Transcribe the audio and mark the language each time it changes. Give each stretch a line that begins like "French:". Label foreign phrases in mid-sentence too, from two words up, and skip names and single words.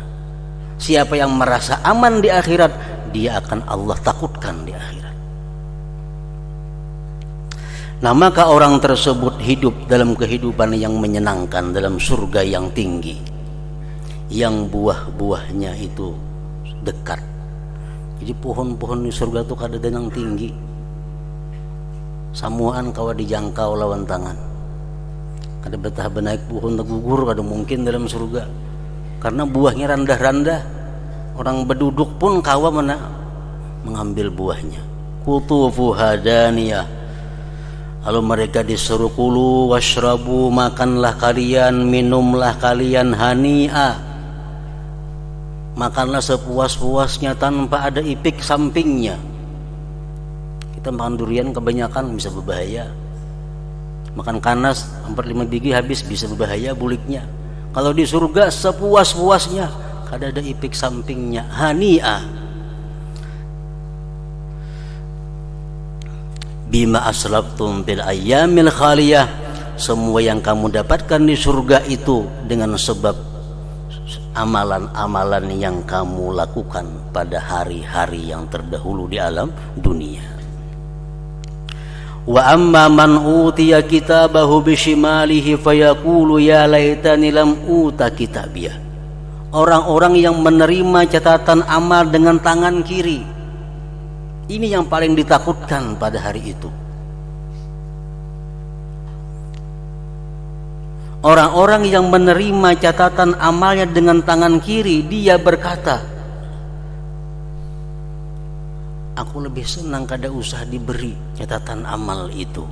Indonesian: Siapa yang merasa aman di akhirat, dia akan Allah takutkan di akhirat. Nah, maka orang tersebut hidup dalam kehidupan yang menyenangkan, dalam surga yang tinggi, yang buah-buahnya itu dekat.
Banjar: Jadi pohon-pohon di surga itu kada yang tinggi, samuan kawa dijangkau lawan tangan. Kada betah benaik pohon tegugur, kada mungkin dalam surga, karena buahnya randah-randah. Orang berduduk pun kawa mengambil buahnya.
Arabic: قطوفها دانية,
Indonesian: lalu mereka disuruh
Arabic: كلوا واشربوا,
Indonesian: makanlah kalian, minumlah kalian, hani'a, makanlah sepuas-puasnya tanpa ada ipik sampingnya.
Banjar: Kita makan durian kebanyakan bisa berbahaya, makan kanas 4-5 biji habis bisa berbahaya buliknya. Kalau di surga sepuas-puasnya, kada ada ipik sampingnya,
Arabic: هنيئا بما أسلفتم بالأيام الخالية,
Indonesian: semua yang kamu dapatkan di surga itu dengan sebab amalan-amalan yang kamu lakukan pada hari-hari yang terdahulu di alam dunia.
Arabic: وأما من أوتي كتابه بشماله فيقول يا ليتني لم أوت كتابيه.
Indonesian: Orang-orang yang menerima catatan amal dengan tangan kiri, ini yang paling ditakutkan pada hari itu. Orang-orang yang menerima catatan amalnya dengan tangan kiri, dia berkata, aku lebih senang kada usah diberi catatan amal itu.